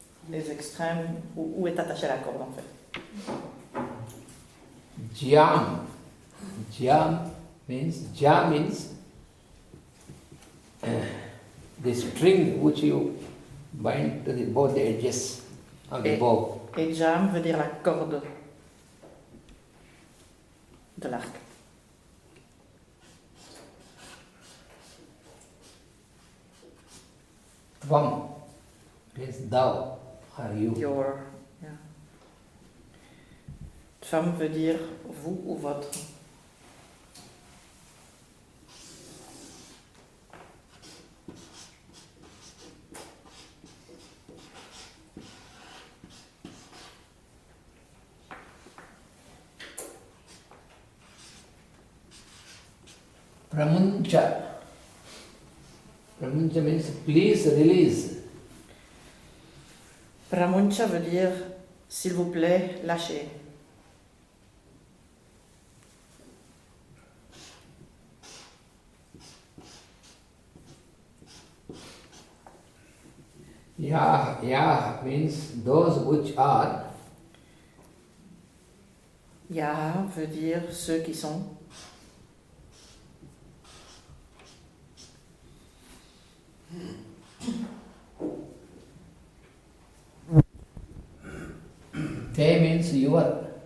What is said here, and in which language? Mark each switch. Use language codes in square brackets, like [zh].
[fr] Les extrêmes où est attachée la corde en fait. [sa] Jam. [en] Jam means the string which you bind to both the edges of the bow. [fr] Et jam veut dire la corde de l'arc. [en] Tvam means thou or you. Your, yeah. [fr] Tvam veut dire vous ou votre. [sa] Pramuncha. [en] Pramuncha means please release. [fr] Pramuncha veut dire s'il vous plaît, lâchez. [en] Yah means those which are. [fr] Yah veut dire ceux qui sont. [en] Te means your.